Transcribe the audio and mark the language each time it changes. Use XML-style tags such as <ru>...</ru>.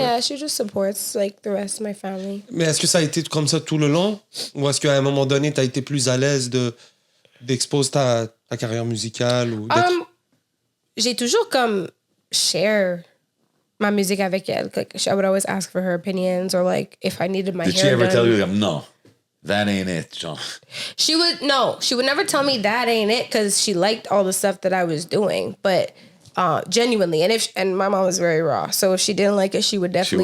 <en>Yeah, she just supports like the rest of my family.</en> <fr>Mais est-ce que ça a été comme ça tout le long? Ou est-ce qu'à un moment donné, tu as été plus à l'aise d'exposer ta carrière musicale? Ou J'ai toujours comme share my music avec elle.</fr> <en>Like, I would always ask for her opinions or like if I needed my Did hair she ever done. tell you, like, no, that ain't it, genre? She would never tell me that ain't it because she liked all the stuff that I was doing. But genuinely, and my mom was very raw. So if she didn't like it, she would definitely</en>